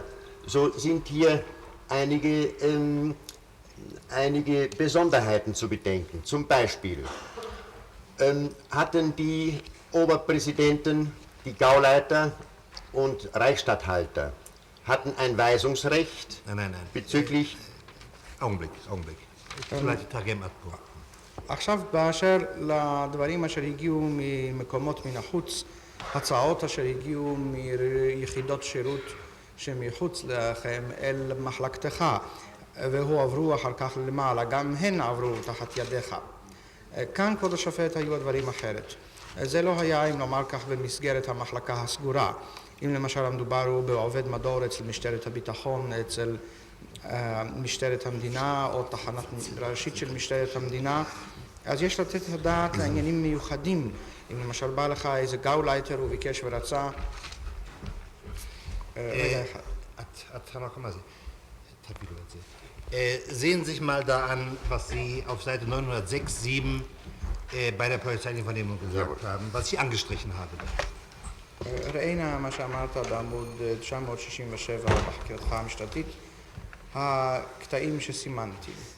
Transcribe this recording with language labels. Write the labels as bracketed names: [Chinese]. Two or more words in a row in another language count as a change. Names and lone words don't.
[German] So sind hier einige Besonderheiten zu bedenken. Zum Beispiel hatten die Oberpräsidenten, die Gauleiter und Reichsstatthalter hatten ein Weisungsrecht bezüglich... Augenblick. vielleicht [Hebrew] תרגם עד פה. עכשיו באשר לדברים אשר הגיעו ממקומות מן החוץ, הצעות אשר הגיעו מיחידות שירות שמחוץ לכם אל מחלקתך והועברו אחר כך למעלה, גם הן עברו תחת ידיך. כאן כבוד השופט היו הדברים אחרת. זה לא היה, אם נאמר כך, במסגרת המחלקה הסגורה. אם למשל המדובר הוא בעובד מדור אצל משטרת הביטחון, אצל משטרת המדינה או תחנת ראשית של משטרת המדינה, אז יש לתת את הדעת לעניינים מיוחדים. אם למשל בא לך איזה גאולייטר וביקש ורצה... [German] Sehen Sie sich mal da an, was Sie auf Seite 906, 7 bei der polizeilichen Vernehmung gesagt haben, was ich angestrichen habe. [Hebrew] ראינה מה שאמרת בעמוד 967 בחקירתך המשטרתית, הקטעים שסימנתי.